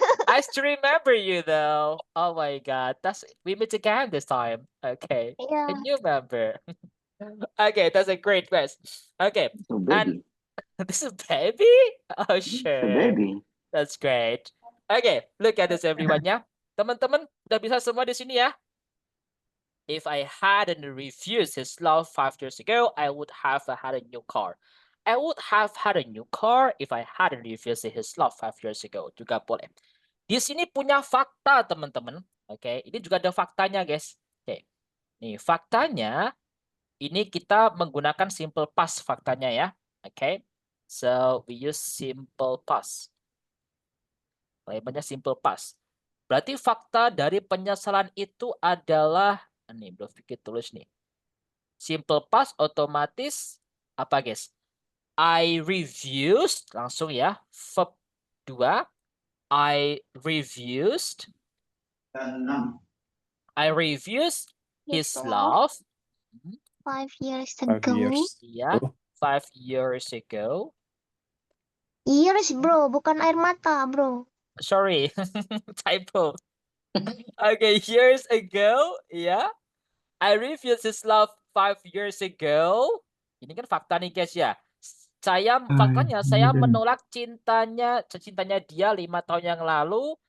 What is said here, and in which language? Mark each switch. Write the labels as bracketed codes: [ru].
[en] I still remember you though. Oh my god. We meet again this time. Okay. A new member. Okay, that's a great quest. Okay. Oh, And baby. this is baby? Oh A sure. baby. That's great. Okay, look at this everyone ya. [id] Teman-teman udah bisa semua di sini ya? [en] If I hadn't refused his love 5 years ago, I would have had a new car. I would have had a new car if I hadn't refused his love 5 years ago. [id] Juga boleh. Di sini punya fakta, teman-teman. Oke, ini juga ada faktanya, guys. Oke. Nih, faktanya ini kita menggunakan simple past faktanya ya. Oke. [en] So, we use simple past. [id] Kalimatnya simple past. Berarti fakta dari penyesalan itu adalah nih, Bro Vicky tulis nih. Simple past otomatis apa, guys? [en] I refused, [id] langsung ya. [en] Verb 2. I refused. I refused his love. 5 years 5 ago. years. Ya, 5 years ago. [id] Years, bro, bukan air mata, bro. [en] Sorry, typo. Okay, years ago, ya. I refused his love 5 years ago. [id] Ini kan fakta nih, guys ya. Faktanya saya menolak cintanya dia 5 tahun yang lalu.